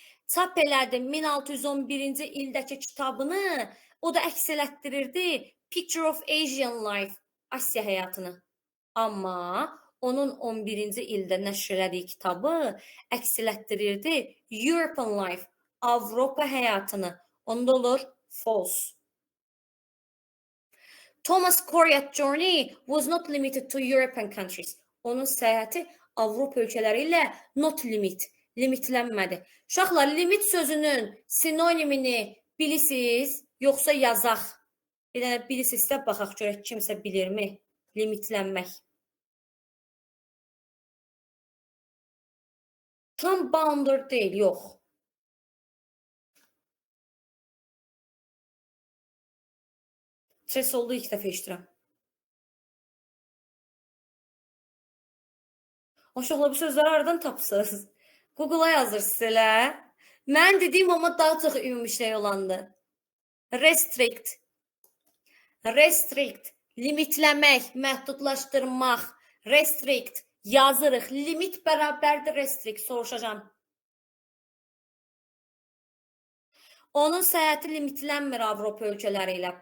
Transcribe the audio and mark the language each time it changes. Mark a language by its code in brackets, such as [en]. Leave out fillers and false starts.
[az] Çap elədi 1611-ci ildəki kitabını, o da əks elətdirirdi [en] Picture of Asian Life, [az] Asiya həyatını. Amma onun 11-ci ildə nəşr elədiyi kitabı əks elətdirirdi [en] European Life, [az] Avropa həyatını. Onda olur false. [en] Thomas Koreat journey was not limited to European countries. [az] Onun səyahəti Avropa ölkələri ilə not limitlənmədi. Uşaqlar, limit sözünün sinonimini bilirsiniz, yoxsa yazaq? Bir dənə bilirsinizsə, baxaq görək kimsə bilirmi? Limitlənmək. Tam bounded deyil, yox. Ses oldu, 2 dəfə eşidirəm. Uşaqlar, bu sözləri aradan tapsınız. Google-a yazırsınız elə. Mən dediyim amma daha çox ümumi şey olandı. Restrict. Limitləmək, məhdudlaşdırmaq. Restrict. Yazırıq. Limit bərabərdir restrict. Soruşacağım. Onun səyahəti limitlənmir Avropa ölkələri ilə.